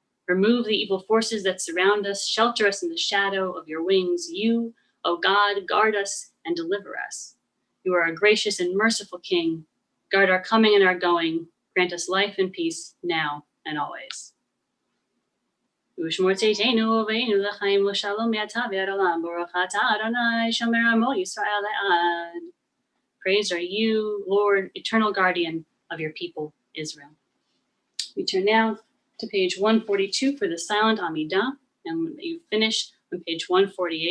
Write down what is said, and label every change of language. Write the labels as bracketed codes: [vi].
[en] Remove the evil forces that surround us. Shelter us in the shadow of your wings. You, O God, guard us and deliver us. You are a gracious and merciful King. Guard our coming and our going. Grant us life and peace now and always. [he] ושמור צאתנו ובאנו לחיים לשלום מעתה ועד עולם. ברוך אתה אדוני שומר עמו ישראל לעד. [en] Praise are you, Lord, eternal guardian of your people, Israel. We turn now to page 142 for the silent Amidah, and you finish on page 148.